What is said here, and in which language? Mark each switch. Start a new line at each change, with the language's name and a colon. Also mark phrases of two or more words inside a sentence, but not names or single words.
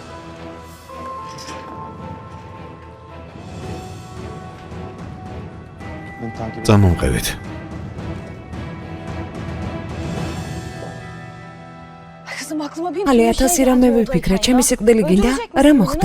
Georgian: წამომყევით.
Turkish: Kızım aklıma bin
Georgian: ალი
Turkish: türlü şey
Georgian: 1000 რამე
Turkish: geldi
Georgian: ვიფიქრე,
Turkish: oradayken
Georgian: ჩემი
Turkish: ya.
Georgian: სიკვდილი გინდა?
Turkish: Öldürecek
Georgian: რა
Turkish: misin?
Georgian: მოხდა?